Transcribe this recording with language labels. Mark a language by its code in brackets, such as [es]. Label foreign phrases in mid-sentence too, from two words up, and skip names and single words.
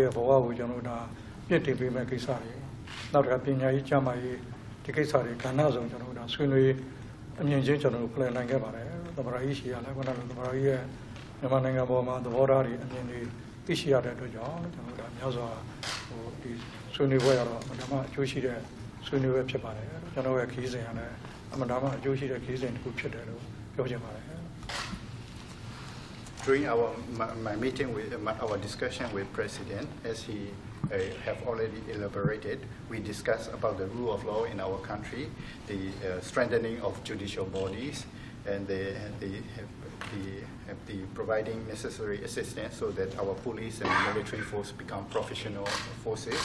[my] ရဲ့ဘဝကိုကျွန်တော်တို့ဒါပြည့်တည်ပေးမဲ့ကိစ္စတွေနောက်တစ်ခါပညာရေးကျန်းမာရေးဒီကိစ္စတွေကဏ္ဍဆောင်ကျွန်တော်တို့ဒါဆွေးနွေးအမြင်ချင်းကျွန်တော်တို့plan နိုင်ခဲ့ပါတယ်သမ္မတကြီးရှိရလဲခုနကသမ္မတကြီးရဲ့မြန်မာနိုင်ငံပေါ်မှာသဘောထားတွေအမြင်တွေသိရှိရတဲ့အတွက်ကြောင့်ကျွန်တော်တို့ဒါများစွာဒီဆွေးနွေးပွဲရတော့အမှန်တမ်းအကျိုးရှိတဲ့ဆွေးနွေးပွဲဖြစ်ပါတယ်ကျွန်တော်ရဲ့ခီးစဉ်ကလည်းအမှန်တမ်းအကျိုးရှိတဲ့ခီးစဉ်တစ်ခုဖြစ်တယ်လို့ပြောချင်ပါတယ် [en] During my meeting with our discussion with President, as he have already elaborated, we discussed about the rule of law in our country, the strengthening of judicial bodies, and the providing necessary assistance so that our police and military force become professional forces.